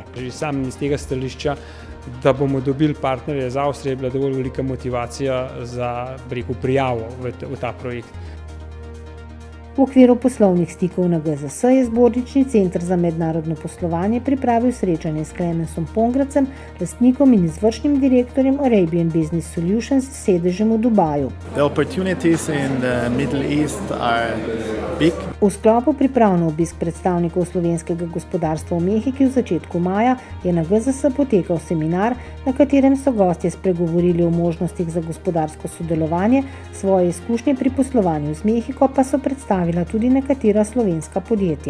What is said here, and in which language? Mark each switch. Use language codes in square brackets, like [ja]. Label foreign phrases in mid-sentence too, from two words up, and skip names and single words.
[sl] Že sam iz tega stališča, da bomo dobili partnerje iz Avstrije, je bila dovolj velika motivacija za prijavo v ta projekt. V okviru poslovnih stikov na GZS je Zbornični center za mednarodno poslovanje pripravil srečanje s Klemensom Pongracem, lastnikom in izvršnim direktorjem Arabian Business Solutions s sedežem v Dubaju. [en] The opportunities in the Middle East are big. [sl] V sklopu priprav na obisk predstavnikov slovenskega gospodarstva v Mehiki v začetku maja je na GZS potekal seminar, na katerem so gostje spregovorili o možnostih za gospodarsko sodelovanje, svoje izkušnje pri poslovanju z Mehiko pa so predstavila tudi nekatera slovenska podjetja.